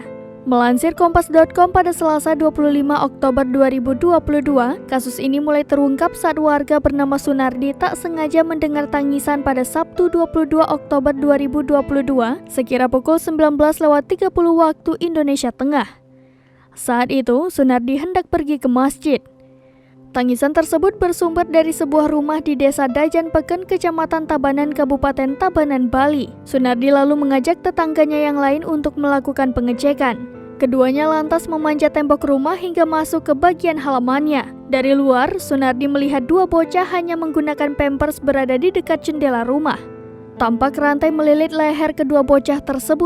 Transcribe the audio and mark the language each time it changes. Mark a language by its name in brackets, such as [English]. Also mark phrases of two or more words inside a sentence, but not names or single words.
[Indonesian] Melansir Kompas.com pada Selasa 25 Oktober 2022, kasus ini mulai terungkap saat warga bernama Sunardi tak sengaja mendengar tangisan pada Sabtu 22 Oktober 2022 sekira pukul 19.30 waktu Indonesia Tengah. Saat itu, Sunardi hendak pergi ke masjid. Tangisan tersebut bersumber dari sebuah rumah di Desa Dajan Peken, Kecamatan Tabanan, Kabupaten Tabanan, Bali. Sunardi lalu mengajak tetangganya yang lain untuk melakukan pengecekan. Keduanya lantas memanjat tembok rumah hingga masuk ke bagian halamannya. Dari luar, Sunardi melihat dua bocah hanya menggunakan pampers berada di dekat jendela rumah. Tampak rantai melilit leher kedua bocah tersebut.